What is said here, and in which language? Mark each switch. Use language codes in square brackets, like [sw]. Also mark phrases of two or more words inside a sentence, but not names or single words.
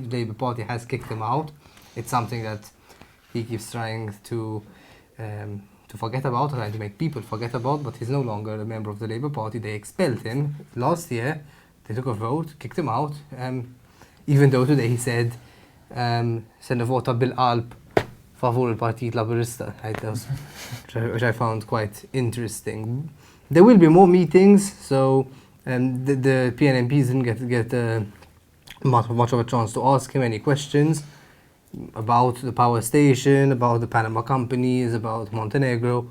[en] The Labour Party has kicked him out. It's something that he keeps trying to forget about, trying to make people forget about, but he's no longer a member of the Labour Party. They expelled him last year. They took a vote, kicked him out, even though today he said [mt] se nivvota bil-qalb favur il-Partit Laburista, [en] which I found quite interesting. There will be more meetings, so the PNMPs didn't get much of a chance to ask him any questions about the power station, about the Panama companies, about Montenegro.